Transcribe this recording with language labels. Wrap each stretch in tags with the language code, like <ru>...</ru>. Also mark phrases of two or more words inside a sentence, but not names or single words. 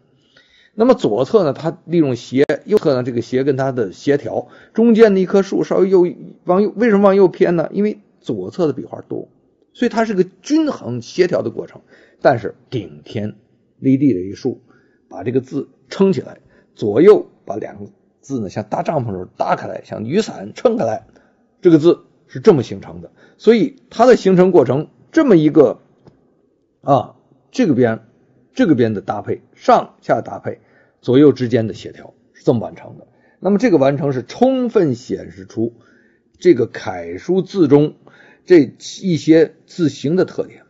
<zh>那麼左側呢，它利用斜，右側呢這個斜跟它的協調，中間的一棵樹稍微往右，為什麼往右偏呢？因為左側的筆畫多，所以它是個均衡協調的過程。但是頂天立地的一樹，把這個字撐起來，左右把兩個字呢像搭帳篷似的搭開來，像雨傘撐開來，這個字是這麼形成的。所以它的形成過程這麼一個這個邊的搭配，上下搭配，左右之間的協調是這麼完成的。那麼這個完成是充分显示出這個楷書字中這一些字形的特點。</zh>